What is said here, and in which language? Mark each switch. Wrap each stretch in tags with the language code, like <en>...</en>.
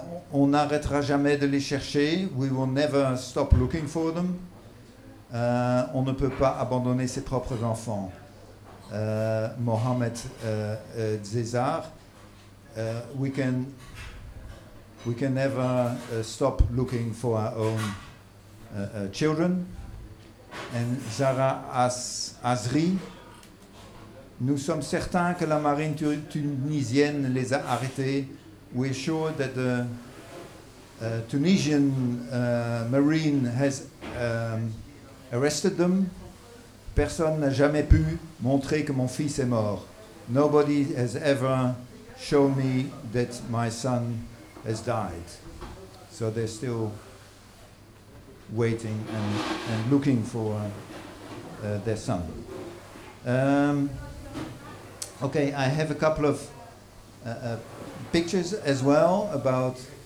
<fr>On n'arrêtera jamais de les chercher.</fr> <en>We will never stop looking for them.</en> <fr>On ne peut pas abandonner ses propres enfants. Mohamed Zezar.</fr> <en>We can never stop looking for our own children. And Zahra Azri.</en> <fr>Nous sommes certains que la marine tunisienne les a arrêtés.</fr> <en>We're sure that the Tunisian marine has arrested them.</en> <fr>Personne n'a jamais pu montrer que mon fils est mort.</fr> <en>Nobody has ever shown me that my son has died. So they're still waiting and looking for their son. Okay, I have a couple of pictures as well about</en>